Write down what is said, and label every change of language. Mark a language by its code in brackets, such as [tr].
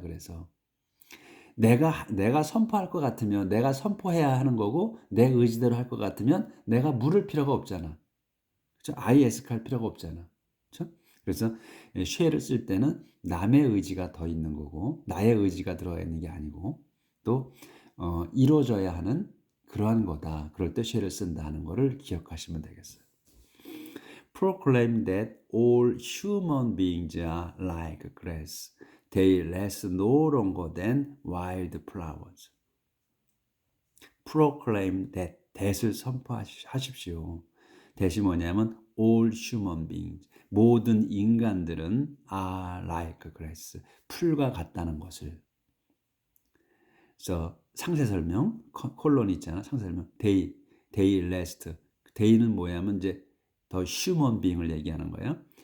[ko] 그래서 내가 선포할 것 같으면 내가 선포해야 하는 거고 내 의지대로 할 것 같으면 내가 물을 필요가 없잖아. 그렇죠? [en] I ask [ko] 할 필요가 없잖아. 그렇죠? 그래서 shall을 쓸 때는 남의 의지가 더 있는 거고 나의 의지가 들어가 있는 게 아니고 또 이루어져야 하는 그러한 거다. 그럴 때 shall을 쓴다는 거를 기억하시면 되겠어요. [en] Proclaim that all human beings are like grass. They last no longer than wild flowers. Proclaim that. [ko] that을 선포하십시오. [en] that이 [ko] 뭐냐면 [en] all human beings. [ko] 모든 인간들은 [en] are like grass. [ko] 풀과 같다는 것을. 그래서 상세 설명, 콜론 있잖아. 상세 설명. 데이 레스트. 데이는 뭐냐면 이제 더 휴먼 빙을 얘기하는 거예요.